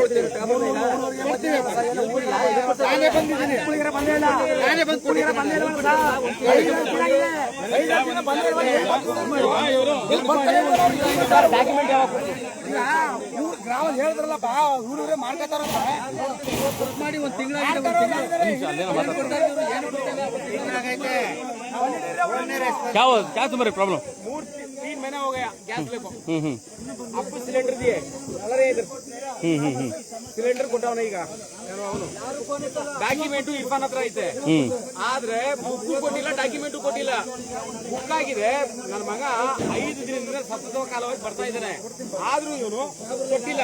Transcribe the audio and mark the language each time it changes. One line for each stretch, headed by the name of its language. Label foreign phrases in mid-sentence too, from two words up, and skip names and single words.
Kannada: ನಾನೇ ಬಂದಿದ್ದೀನಿ, ನಾನೇ ಬಂದು ಗ್ರಾಮ ಹೇಳಿದ್ರಲ್ಲ, ಬಾ ಊರೂರೇ ಮಾಡ್ಕೋತಾರ ಮಾಡಿ. 1 ತಿಂಗಳಾಗೈತೆ.
Hindi: क्या तुम्हारी प्रॉब्लम? 3 महीना हो गया, गैस लेको आपको सिलेंडर दिए,
Kannada: ಸಿಲಿಂಡರ್ ಕೊಟ್ಟವನ. ಈಗ ಡಾಕ್ಯುಮೆಂಟ್ ಇರ್ಫಾನ್ ಹತ್ರ ಐತೆ, ಆದ್ರೆ ಬುಕ್ ಕೊಟ್ಟಿಲ್ಲ, ಡಾಕ್ಯುಮೆಂಟ್ ಕೊಟ್ಟಿಲ್ಲ. ಬುಕ್ ಆಗಿದೆ. ನನ್ನ ಮಗ 5 ದಿನದಿಂದ ಸತತ ಕಾಲವಾಗಿ ಬರ್ತಾ ಇದ್ದಾನೆ, ಆದ್ರೂ ಇವನು ಕೊಟ್ಟಿಲ್ಲ.